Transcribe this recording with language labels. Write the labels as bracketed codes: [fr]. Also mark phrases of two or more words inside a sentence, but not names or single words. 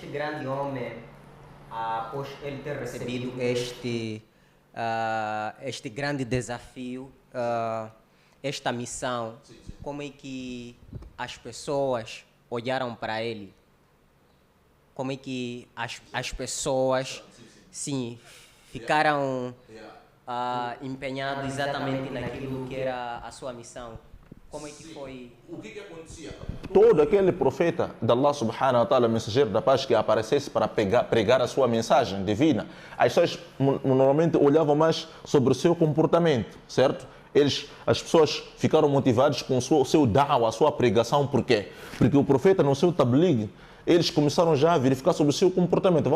[pt] Este grande homem após ele ter recebido este grande desafio, esta missão, como é que as pessoas olharam para ele? Como é que as pessoas, sim, ficaram empenhadas exatamente naquilo que era a sua missão? Como é que foi? O que acontecia? Todo aquele profeta de Allah [ar] subhanahu wa ta'ala, [pt] mensageiro da paz, que aparecesse para pregar a sua mensagem divina, as pessoas normalmente olhavam mais sobre o seu comportamento, certo? As pessoas ficaram motivadas com o seu da'wah, a sua pregação. Por quê? Porque o profeta, no seu tabligh, eles começaram já a verificar sobre o seu comportamento.